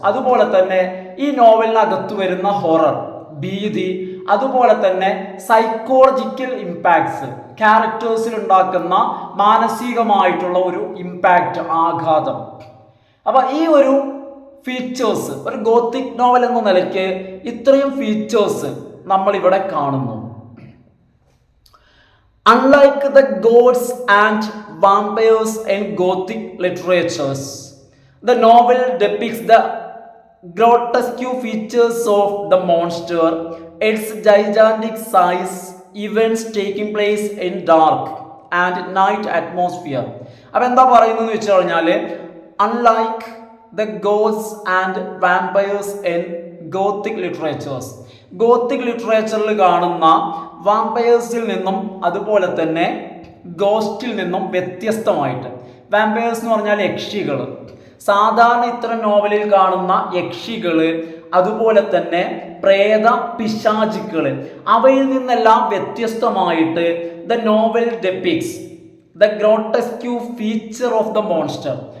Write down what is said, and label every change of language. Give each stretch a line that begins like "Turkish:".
Malayalam: അതുപോലെ തന്നെ ഈ നോവലിനകത്ത് വരുന്ന ഹൊറർ, ഭീതി, അതുപോലെ തന്നെ സൈക്കോളജിക്കൽ ഇമ്പാക്ട്സ്, ക്യാരക്ടേഴ്സിൽ ഉണ്ടാക്കുന്ന മാനസികമായിട്ടുള്ള ഒരു ഇമ്പാക്റ്റ്, ആഘാതം. അപ്പോൾ ഈ ഒരു ഫീച്ചേഴ്സ്, ഒരു ഗോത്തിക് നോവൽ എന്ന നിലയ്ക്ക് ഇത്രയും ഫീച്ചേഴ്സ് നമ്മളിവിടെ കാണുന്നു.
English: Unlike the ghosts and vampires in Gothic literatures, the novel depicts the grotesque features of the monster, its gigantic size, events taking place in dark and night atmosphere.
Malayalam: അപ്പോൾ എന്താ പറയുന്നത് വെച്ച് കഴിഞ്ഞാൽ,
English: unlike the ghosts and vampires in Gothic literatures,
Malayalam: Gothic ലിറ്ററേച്ചറിൽ കാണുന്ന വാമ്പയേഴ്സിൽ നിന്നും അതുപോലെ തന്നെ ഗോസ്റ്റിൽ നിന്നും വ്യത്യസ്തമായിട്ട്, വാമ്പയേഴ്സ് എന്ന് പറഞ്ഞാൽ യക്ഷികൾ, സാധാരണ ഇത്തരം നോവലിൽ കാണുന്ന യക്ഷികൾ, അതുപോലെ തന്നെ പ്രേത പിശാചുക്കൾ, അവയിൽ നിന്നെല്ലാം വ്യത്യസ്തമായിട്ട്
English: The novel depicts the grotesque feature of the monster.